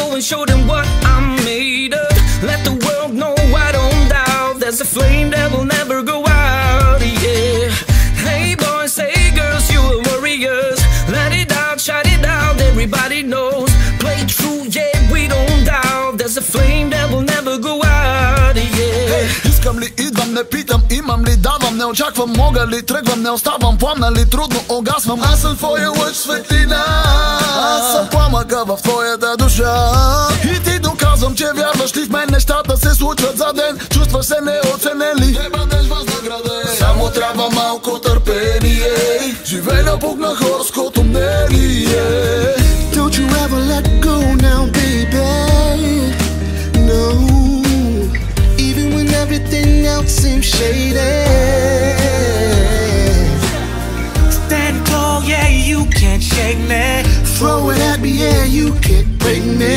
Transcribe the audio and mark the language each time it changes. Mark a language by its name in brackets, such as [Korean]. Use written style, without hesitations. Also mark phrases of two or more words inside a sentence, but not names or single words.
[English] show them what I'm made of. Let the world know I don't doubt there's a flame that will never go out, yeah. Hey boys, hey girls, you are warriors. Let it out, shout it out, everybody knows. Play true, yeah, we don't doubt there's a flame that will never go out, yeah. [Bulgarian] Искам ли, идвам, не питам, имам ли, давам, не очаквам, мога ли, тръгвам, не оставам, пламна ли, трудно огасвам. Аз съм твоя лъч светлина, аз съм пламъка в твоята душа. И ти доказвам, че вярваш ли в мен, нещата се случват за ден. Чувстваш се неоценен ли, не бъдеш възнаграден. Само трябва малко търпение, живей на Бог на хорското мнение. [English] Don't you ever let go now, baby. No, even when everything else seems shady. Stand tall, yeah, you can't shake me. Throw it at me, yeah, you can't break me.